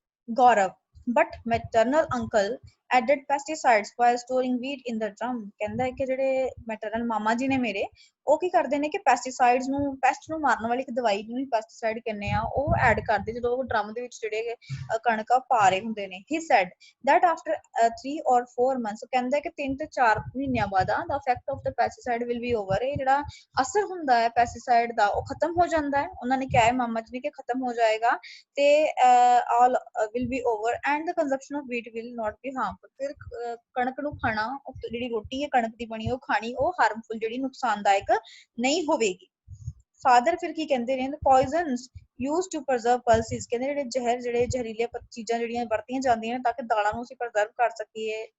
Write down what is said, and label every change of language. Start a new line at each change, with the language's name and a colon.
English: Gaurav, but maternal uncle added pesticides while storing wheat in the drum।
Punjabi: ਕਹਿੰਦਾ ਹੈ ਕਿ ਜਿਹੜੇ ਮੈਟਰਨਲ ਮਾਮਾ ਜੀ ਨੇ ਮੇਰੇ, ਉਹ ਕੀ ਕਰਦੇ ਨੇ ਕਿ ਪੈਸਟੀਸਾਈਡਸ ਨੂੰ, ਪੈਸਟ ਨੂੰ ਮਾਰਨ ਵਾਲੀ ਇੱਕ ਦਵਾਈ ਨੂੰ ਪੈਸਟੀਸਾਈਡ ਕਹਿੰਦੇ ਆ, ਉਹ ਐਡ ਕਰਦੇ ਜਦੋਂ ਉਹ ਡਰਮ ਦੇ ਵਿੱਚ ਜਿਹੜੇ ਕਣਕਾਂ ਪਾ ਰਹੇ ਹੁੰਦੇ ਨੇ।
English: he said that after 3 or 4 months,
Punjabi: ਕਹਿੰਦਾ ਕਿ 3 ਤੋਂ 4 ਮਹੀਨਿਆਂ ਬਾਅਦ
English: the effect of the pesticide will be over।
Punjabi: ਇਹ ਜਿਹੜਾ ਅਸਰ ਹੁੰਦਾ ਹੈ ਪੈਸਟੀਸਾਈਡ ਦਾ ਉਹ ਖਤਮ ਹੋ ਜਾਂਦਾ ਹੈ। ਉਹਨਾਂ ਨੇ ਕਿਹਾ ਹੈ ਮਾਮਾ ਜੀ ਨੇ ਕਿ ਖਤਮ ਹੋ ਜਾਏਗਾ ਤੇ
English: all will be over and the consumption of wheat will not be harmful।
Punjabi: ਫਿਰ ਕਣਕ ਨੂੰ ਖਾਣਾ, ਜਿਹੜੀ ਰੋਟੀ ਹੈ ਕਣਕ ਦੀ ਬਣੀ ਉਹ ਖਾਣੀ, ਉਹ ਹਾਰਮਫੁਲ ਜਿਹੜੀ ਨੁਕਸਾਨਦਾਇਕ ਨਹੀਂ ਹੋਵੇਗੀ। ਫਾਦਰ ਫਿਰ ਕੀ ਕਹਿੰਦੇ ਨੇ,
English: poisons used to preserve pulses।
Punjabi: ਕਹਿੰਦੇ ਜਿਹੜੇ ਜ਼ਹਿਰ, ਜਿਹੜੇ ਜ਼ਹਿਰੀਲੇ ਚੀਜ਼ਾਂ ਜਿਹੜੀਆਂ ਵਰਤੀਆਂ ਜਾਂਦੀਆਂ ਨੇ ਤਾਂ ਕਿ ਦਾਲਾਂ ਨੂੰ ਅਸੀਂ ਪ੍ਰਜ਼ਰਵ ਕਰ ਸਕੀਏ।